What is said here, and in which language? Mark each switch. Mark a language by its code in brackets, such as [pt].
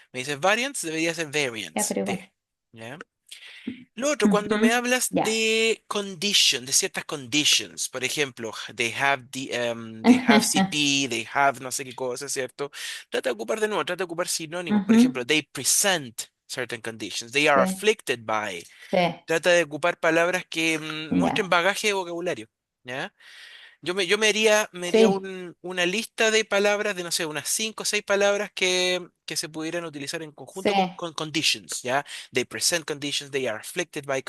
[es] Me dices variants, debería ser ya, [en] variants, [es] pero igual. D, ¿ya? Lo otro, cuando me Ujú. hablas Ya. de ciertas conditions, por ejemplo, [en] they have CP, they have [es] no sé qué cosa, ¿cierto? Trata de ocupar de nuevo, trata de ocupar sinónimos, por Ujú. [en] ejemplo, they present certain conditions, they are afflicted by, [es] sí, trata de ocupar palabras que muestren ya. bagaje de vocabulario, ¿ya? Yo me haría Sí, una lista de palabras, de no sé, unas 5 o 6 palabras que se pudieran utilizar en sí. conjunto con conditions, ¿ya? [en] They present conditions, they are afflicted by